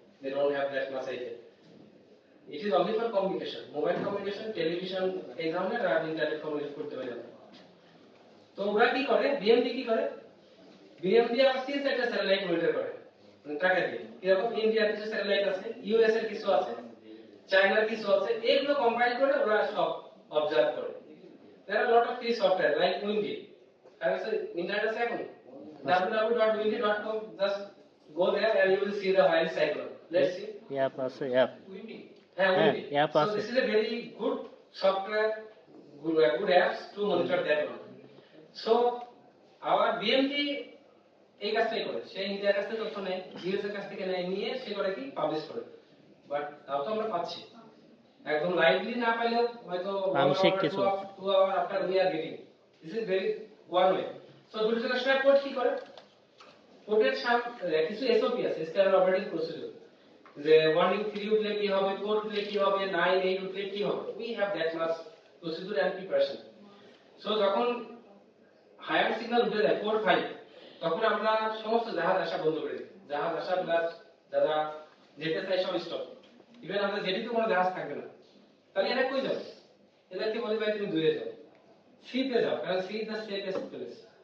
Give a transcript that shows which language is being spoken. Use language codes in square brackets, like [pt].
[en] They don't have that much idea. It is only for communication, mobile communication, television, [bn] এই ধরনের, আর internet communicate করতে পারে না। তো ওরা কি করে, বিএমডি কি করে, বিএমডি আবার সিজ একটা স্যাটেলাইট মনিটর করে টাকা দিয়ে। এরকম ইন্ডিয়ার কিছু স্যাটেলাইট আছে, ইউএস এর কিছু আছে, চায়নার কিছু আছে, এগুলো কম্পাইল করে ওরা সব অবজার্ভ করে। [en] There are a lot of free software like Windy. [bn] আর আছে ইন্টারনেট আছে এখন, [en] www.windy.com, just go there and you will see the wild cyclone. Let's see. [bn] App আছে, অ্যাপ। হ্যাঁ, Windy. অ্যাপ [en] So [bn] আছে। [en] this is a very good software, good apps to monitor that one. [bn] So our BMD এই কাজটাই করে, সে ইন্ডিয়ার কাছ থেকে তথ্য নেয়, ইউএস এর কাছ থেকে নিয়ে সে করে কি পাবলিশ করে। বাট তাও তো আমরা পাচ্ছি, একদম লাইভলি না পাইলেও হয়তো আংশিক কিছু [en] 2 hour after we are getting. This is very one way. [bn] So দুর্যোগের সময় কোড কি করে, কোডের কিছু এসওপি আছে, স্ট্যান্ডার্ড অপারেটিং প্রসিডিউর, যে ওয়ার্নিং 3 উঠলে কি হবে, 4 উঠলে কি হবে, 9 8 উঠলে কি হবে। [en] We have that much procedure and preparation. [bn] So যখন হায়ার সিগন্যাল উঠে যায় 4 5, তখন আমরা সমস্ত জাহাজ আসা বন্ধ করে দিই। জাহাজ আসা প্লাস যারা যেতে চাই সব স্টপ। ইভেন আমাদের যেটিতে কোনো জাহাজ থাকবে না। তাহলে এরা কই যাবে? এদেরকে বলি ভাই তুমি দূরে যাও, সিতে যাও, কারণ C is the safest place.